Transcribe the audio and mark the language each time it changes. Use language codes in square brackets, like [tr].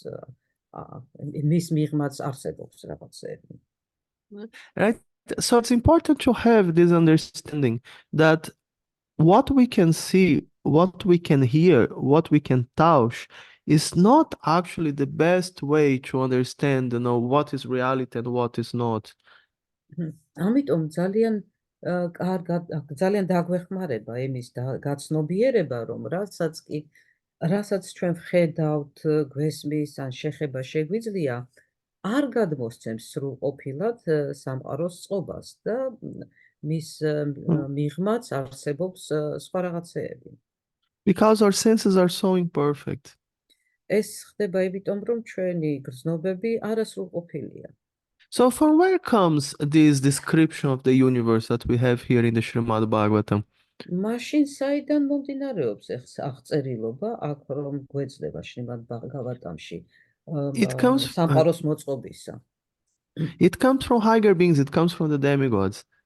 [ka] მის მიღმაც არსებობს რაღაცეები. [en] Right? So it's important to have this understanding that what we can see, what we can hear, what we can touch is not actually the best way to understand, you know, what is reality and what is not. [ka] ამიტომ ძალიან დაგვეხმარება იმის გაცნობიერება, რომ რასაც ჩვენ ვხედავთ, გვესმის ან შეხება შეგვიძლია, არ გადმოსცემს სრულყოფილად სამყაროს წყობას და მის მიღმაც არსებობს სხვა რაღაცეები. [en] Because our senses are so imperfect. [ka] ეს ხდება იმიტომ, რომ ჩვენი გრძნობები არასრულყოფილია. [en] So from where comes this description of the universe that we have here in the Shrimad-Bhagavatam? [ka] მაშინ საიდან მომდინარეობს ეს აღწერილობა, აქ რომ გვეძლება შრიმად-ბჰაგავატამში სამყაროს მოწყობისა? [en] It comes from higher beings, it comes from the demigods.